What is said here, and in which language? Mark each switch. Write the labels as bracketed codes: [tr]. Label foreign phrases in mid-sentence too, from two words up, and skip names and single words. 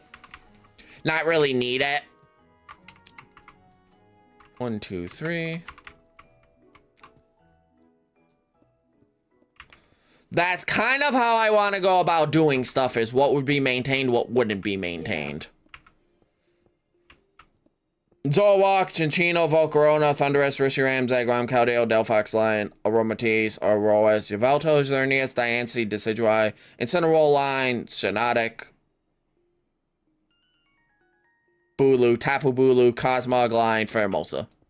[en] Not really need it. 1, 2, 3. That's kind of how I want to go about doing stuff, is what would be maintained, what wouldn't be maintained. Zoroark, Cinccino, Volcarona, Thundurus, Reshiram, Zagram, Caldeo, Delphox, Lion, Aromatisse, Aurorus, Yveltal, Xerneas, Diancie, Decidueye, Incineroar, Line, Shiinotic, Bulu, Tapu Bulu, Cosmog, Line, Pheromosa.